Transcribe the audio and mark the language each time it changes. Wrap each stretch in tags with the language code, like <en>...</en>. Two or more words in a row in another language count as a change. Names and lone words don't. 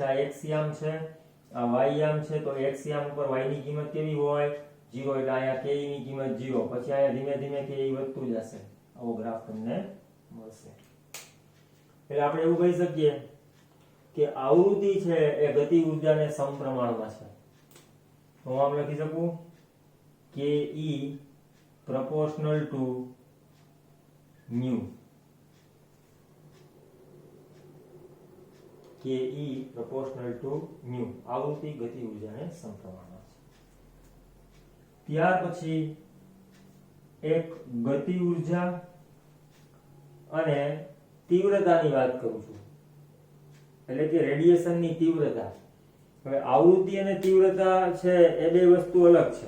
<gu>આ x યામ છે, આ y યામ છે, તો x યામ ઉપર y ની કિંમત કેવી હોય? 0. એટલે અહીંયા ke ની કિંમત 0. પછી અહીંયા ધીમે ધીમે ke વધતું જશે. આવો ગ્રાફ તમને મળશે. એટલે આપણે એવું કહી શકીએ કે આવૃત્તિ છે એ ગતિ ઉર્જાને સમપ્રમાણમાં છે. તો હું આમ લખી શકું</gu> <en>ke proportional to mu. ke proportional to mu.</en> <gu>આવૃત્તિ ગતિ ઉર્જાને સમપ્રમાણમાં છે. ત્યાર પછી એક ગતિ ઉર્જા અને તીવ્રતાની વાત કરું છું, એટલે કે રેડિયેશનની તીવ્રતા. હવે આવૃત્તિ અને તીવ્રતા છે એ બે વસ્તુ અલગ છે.</gu>